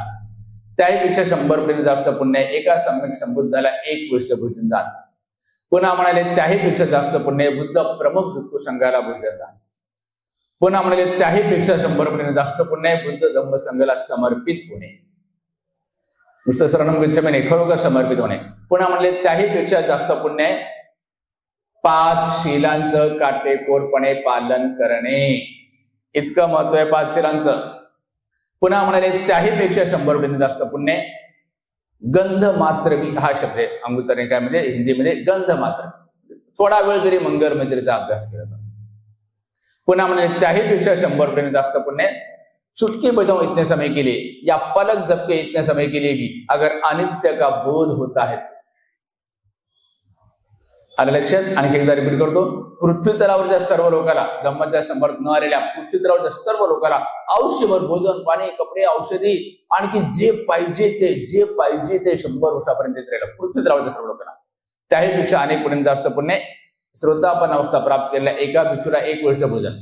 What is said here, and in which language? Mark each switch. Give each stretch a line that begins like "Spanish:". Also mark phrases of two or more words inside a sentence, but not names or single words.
Marathi: त्याही पेक्षा 100 पटीने जास्त पुण्य एका सम्यक संबुद्धाला 1 वेळेचं भोजन दान. पुन्हा म्हणाले त्याही पेक्षा जास्त पुण्य बुद्ध प्रमुख भिक्खू संघाला भोजन दान. पुन्हा म्हणाले त्याही पेक्षा 100 पटीने जास्त पुण्य बुद्ध धम्म संघाला समर्पित होणे. नुसतं
Pali: शरणम गच्छामी
Marathi: नाही, खरोखर समर्पित होणे. पुन्हा म्हणले त्याही पेक्षा जास्त पुण्य 5 शीलांचं काटेकोरपणे पालन करणे. इतकं महत्व आहे 5 शीलांचं. पुन्हा म्हणाले त्याही पेक्षा 100 पटीने जास्त पुण्य गंध मात्र भी, हा शब्द आहे अंगुत्तर काय म्हणजे हिंदीमध्ये गंध मात्र, थोडा वेळ जरी मंगल मैत्रीचा अभ्यास केला तर.
Hindi: पुन्हा म्हणाले त्याही पेक्षा 100 पटीने जास्त पुण्य चुटकी बजाओ इतने समय के लिए या पलक झपके इतने समय के लिए भी अगर अनित्य का बोध होता है
Marathi: आलं लक्षात? आणखी एकदा रिपीट करतो. पृथ्वी तलावरच्या सर्व लोकांना, धम्माच्या संपर्क न आलेल्या पृथ्वी तलावरच्या सर्व लोकांना आयुष्यभर भोजन, पाणी, कपडे, औषधी, आणखी जे पाहिजे ते 100 वर्षापर्यंत देत राहिलं पृथ्वी तलावरच्या सर्व लोकांना. त्याहीपेक्षा अनेक पटीने जास्त पुण्य श्रोतापन्न अवस्था प्राप्त केलेल्या एका भिक्षूला 1 वेळचं भोजन.